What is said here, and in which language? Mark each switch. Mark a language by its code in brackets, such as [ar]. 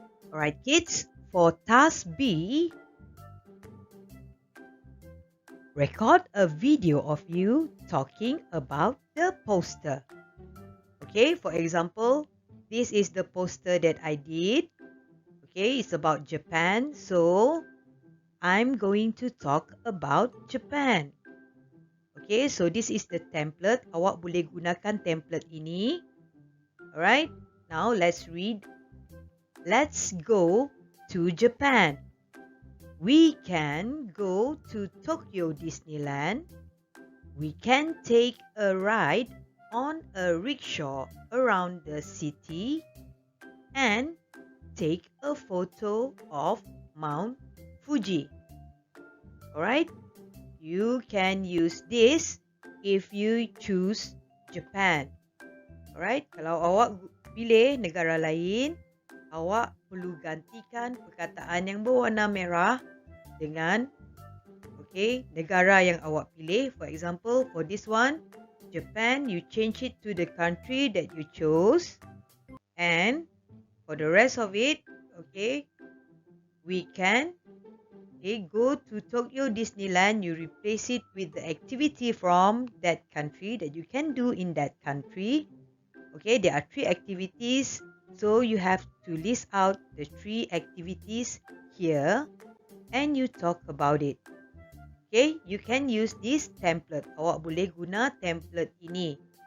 [en] Alright kids, for task B, record a video of you talking about the poster. Okay, for example, this is the poster that I did. Okay, it's about Japan. So, I'm going to talk about Japan. Okay, so this is the template. [ms] Awak boleh gunakan template ini. [en] Alright, now let's read. Let's go to Japan. We can go to Tokyo Disneyland. We can take a ride on a rickshaw around the city and take a photo of Mount Fuji. Alright, you can use this if you choose Japan. [ms] Alright, kalau awak pilih negara lain, awak perlu gantikan perkataan yang berwarna merah dengan negara yang awak pilih. [en] For example, for this one, Japan, you change it to the country that you chose. And for the rest of it, we can go to Tokyo Disneyland. You replace it with the activity from that country that you can do in that country. Okay, there are 3 activities. So you have to list out the 3 activities here and you talk about it. Okay, you can use this template. [ms] Awak boleh guna template ini.